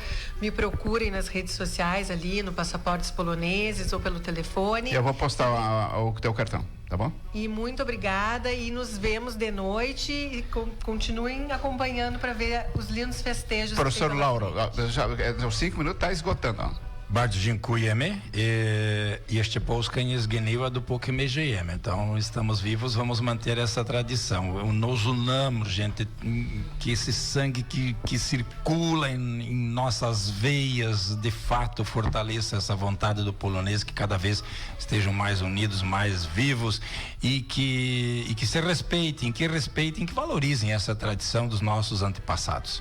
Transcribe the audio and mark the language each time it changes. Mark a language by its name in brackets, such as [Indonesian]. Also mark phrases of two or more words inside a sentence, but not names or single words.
[Portuguese] Me procurem nas redes sociais ali, no Passaportes Poloneses ou pelo telefone. Eu vou postar o teu cartão, tá bom? E muito obrigada e nos vemos de noite e continuem acompanhando para ver os lindos festejos. Professor Lauro, os 5 minutos está esgotando. Ó. [Polish] Bardzo dziękujemy. Jeszcze Polska nie zgniła, dopóki my żyjemy. [Portuguese] Então, estamos vivos, vamos manter essa tradição. Nos unamos, gente, que esse sangue que circula em nossas veias, de fato, fortaleça essa vontade do polonês, que cada vez estejam mais unidos, mais vivos e que se respeitem, que valorizem essa tradição dos nossos antepassados.